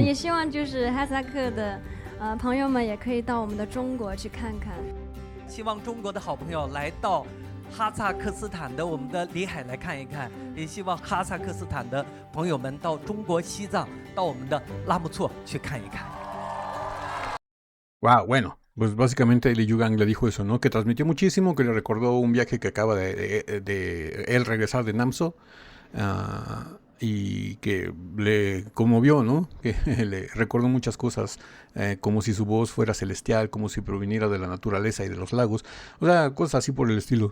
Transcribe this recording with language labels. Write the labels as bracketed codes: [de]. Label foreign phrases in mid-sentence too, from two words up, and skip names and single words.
[zh] 也希望就是哈萨克的朋友们也可以到我们的中国去看看。希望中国的好朋友来到哈萨克斯坦的我们的里海来看一看，也希望哈萨克斯坦的朋友们到中国西藏，到我们的拉木错去看一看。 [es] Wow, bueno, pues básicamente Lee Yugang le dijo eso, ¿no? Que transmitió muchísimo, que le recordó un viaje que acaba de él regresar de Namso, y que le conmovió, ¿no? Que le recordó muchas cosas, como si su voz fuera celestial, como si proviniera de la naturaleza y de los lagos, o sea, cosas así por el estilo.